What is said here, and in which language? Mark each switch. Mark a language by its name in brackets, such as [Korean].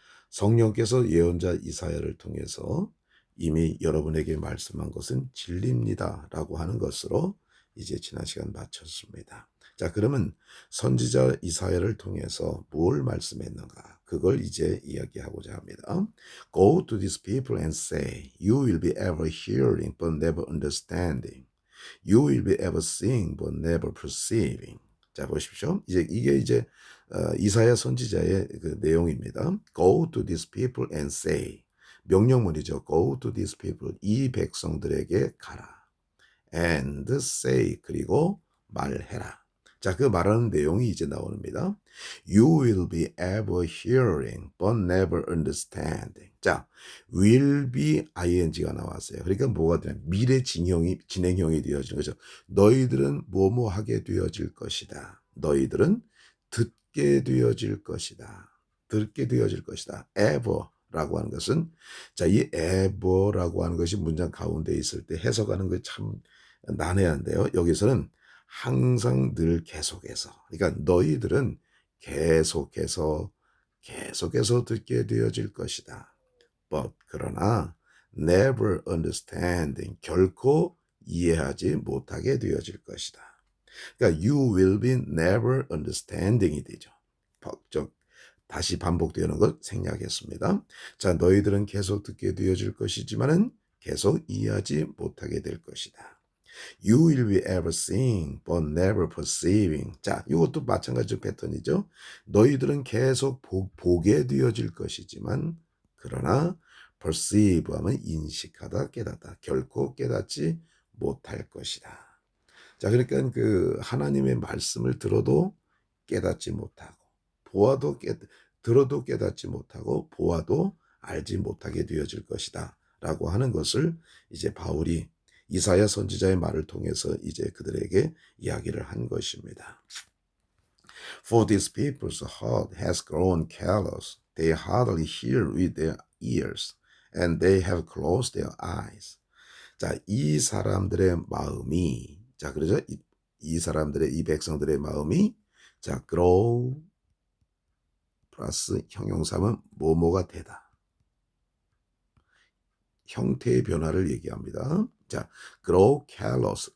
[Korean] 성령께서 예언자 이사야를 통해서 이미 여러분에게 말씀한 것은 진리입니다라고 하는 것으로 이제 지난 시간 마쳤습니다. 자, 그러면 선지자 이사야를 통해서 뭘 말씀했는가? 그걸 이제 이야기하고자 합니다. [English] Go to these people and say, you will be ever hearing but never understanding. You will be ever seeing but never perceiving. [Korean] 자, 보십시오. 이게 이사야 선지자의 그 내용입니다. [English] Go to these people and say. [Korean] 명령문이죠. [English] Go to these people. [Korean] 이 백성들에게 가라. [English] And say. [Korean] 그리고 말해라. 자, 그 말하는 내용이 이제 나옵니다. [English] You will be ever hearing but never understanding. [Korean] 자, will be ing가 나왔어요. 그러니까 뭐가 되냐? 미래 진행형이 되어지는 거죠. 너희들은 뭐뭐 하게 되어질 것이다. 너희들은 듣게 되어질 것이다. 듣게 되어질 것이다. ever라고 하는 것은 자, 이 ever라고 하는 것이 문장 가운데 있을 때 해석하는 거 참 난해한데요. 여기서는 항상 늘 계속해서 그러니까 너희들은 계속해서 듣게 되어질 것이다. [English] But [Korean] 그러나 [English] never understanding [Korean] 결코 이해하지 못하게 되어질 것이다. 그러니까 [English] you will be never understanding이 되죠. [Korean] 다시 반복되는 것 생략했습니다. 자, 너희들은 계속 듣게 되어질 것이지만은 계속 이해하지 못하게 될 것이다. [English] You will be ever seeing but never perceiving. [Korean] 자, 이것도 마찬가지 패턴이죠. 너희들은 계속 보게 되어질 것이지만 그러나 perceive 하면 인식하다, 깨닫다. 결코 깨닫지 못할 것이다. 자, 그러니까 그 하나님의 말씀을 들어도 깨닫지 못하고 들어도 깨닫지 못하고 보아도 알지 못하게 되어질 것이다. 라고 하는 것을 이제 바울이 이사야 선지자의 말을 통해서 이제 그들에게 이야기를 한 것입니다. [English] For these people's heart has grown callous. They hardly hear with their ears, and they have closed their eyes. [Korean] 자, 이 사람들의 마음이 그러죠? 이 사람들의 이 백성들의 마음이 grow 플러스 형용사면 뭐뭐가 되다. 형태의 변화를 얘기합니다. 자, grow callous.